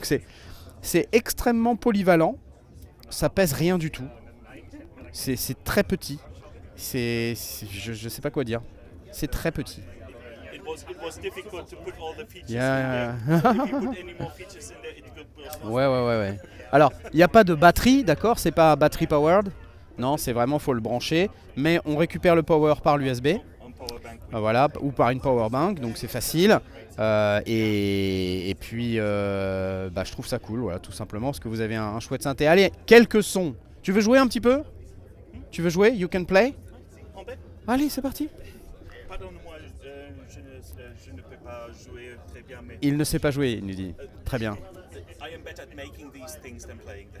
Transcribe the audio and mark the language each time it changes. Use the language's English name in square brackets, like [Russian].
[French] Donc c'est extrêmement polyvalent, ça pèse rien du tout, c'est très petit, je sais pas quoi dire, c'est très petit. [English] It was difficult to put all the features Yeah. in there. If you put any more features in there, it will... [French] Ouais. Alors, il n'y a pas de batterie, d'accord, c'est pas [English] battery powered. [French] Non, c'est vraiment, faut le brancher. Mais on récupère le power par l'USB. On power bank. Voilà, ou par une power bank, donc c'est facile. Et puis, je trouve ça cool, voilà, tout simplement, parce que vous avez un chouette synthé. Allez, quelques sons. Tu veux jouer un petit peu? Tu veux jouer? [English] You can play? [French] On peut? Allez, c'est parti. Pardonne-moi, je ne peux pas jouer très bien, mais Il ne sait pas jouer, il nous dit. Très bien. [English] I am better at making these things than playing them.